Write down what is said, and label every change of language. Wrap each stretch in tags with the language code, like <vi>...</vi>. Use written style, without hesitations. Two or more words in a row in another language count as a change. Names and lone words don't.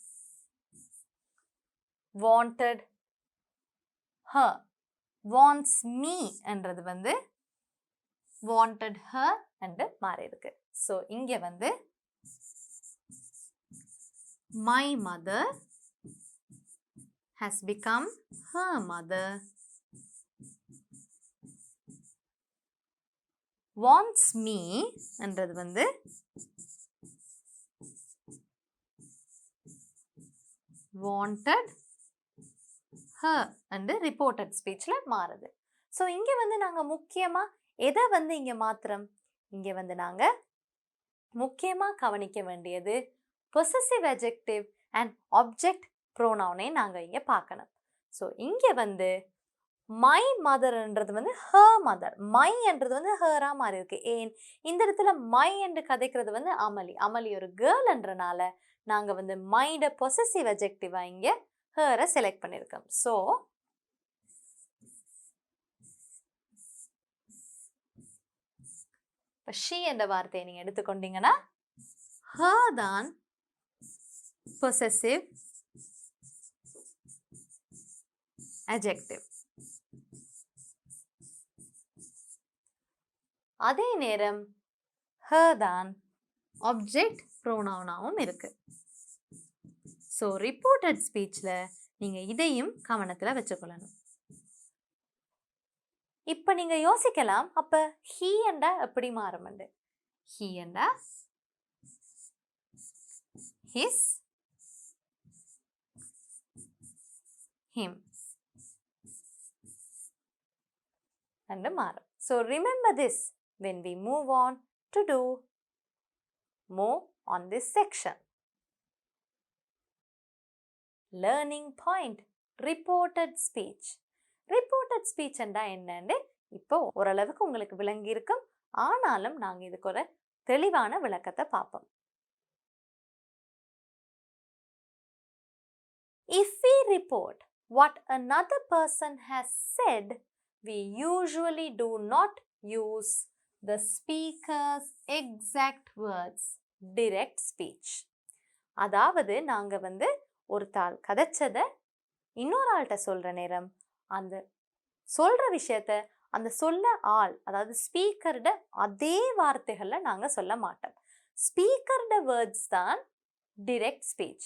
<en>wanted her, wants me</en> <ta>என்றது வந்து</ta> <en>wanted her</en> <ta>என்று மாறி இருக்கு. so இங்க வந்து</ta> <en>my mother has become her mother. wants me</en> <ta>என்றது வந்து</ta> <en>wanted her</en> <ta>என்று</ta> <en>reported speech</en> <ta>ல மாறுது. so இங்க வந்து நாங்க முக்கியமா எதை வந்து இங்க மாத்திரம்? இங்க வந்து நாங்க முக்கியமா கவனிக்க வேண்டியது</ta> <en>possessive adjective and object pronoun-</en> <ta>ஐ நாங்க இங்க பார்க்கணும். so இங்க வந்து</ta> <en>my mother</en> <ta>என்றது வந்து</ta> <en>her mother,</en> <ta>my என்றது வந்து her-ஆ மாறி இருக்கு. ஏன் இந்த இடத்துல my என்று கதைக்கிறது வந்து அமலி. அமலி ஒரு girl என்றனால நாங்க வந்து my-ட</ta> <en>possessive adjective-</en> <ta>ஆ இங்க her-ஐ செலக்ட் பண்ணிருக்கோம். so she என்ற வார்த்தையை நீங்க எடுத்துக்கொண்டீங்கன்னா her தான்</ta> <en>possessive adjective.</en> <ta>அதே நேரம் her தான்</ta> <en>object pronoun-</en> <ta>ஆவும் இருக்கு. so</ta> <en>reported speech</en> <ta>ல நீங்க இதையும் கவனத்துல வச்சுக்கொள்ளணும். இப்ப நீங்க யோசிக்கலாம், அப்ப he என்றா எப்படி மாறும்? he என்றா</ta> <en>his, him</en> <ta>என்று மாறும்.</ta> <en>so remember this when we move on to do more on this section. learning point, reported speech. reported speech</en> <ta>என்றா என்னன்னு இப்போ ஓரளவுக்கு உங்களுக்கு விளங்கி இருக்கும். ஆனாலும் நாங்க இதுக்கு ஒரு தெளிவான விளக்கத்தை பார்ப்போம்.</ta> <en>if we report what another person has said, we usually do not use the speaker's exact words, direct speech.</en> <ta>அதாவது நாங்க வந்து ஒரு தாள் கதைச்சதை இன்னொரு ஆள்கிட்ட சொல்ற நேரம் அந்த சொல்ற விஷயத்த அந்த சொல்ல ஆள், அதாவது ஸ்பீக்கர்ட அதே வார்த்தைகள்ல நாங்க சொல்ல மாட்டோம்.</ta> <en>speaker's words தான் direct speech.</en>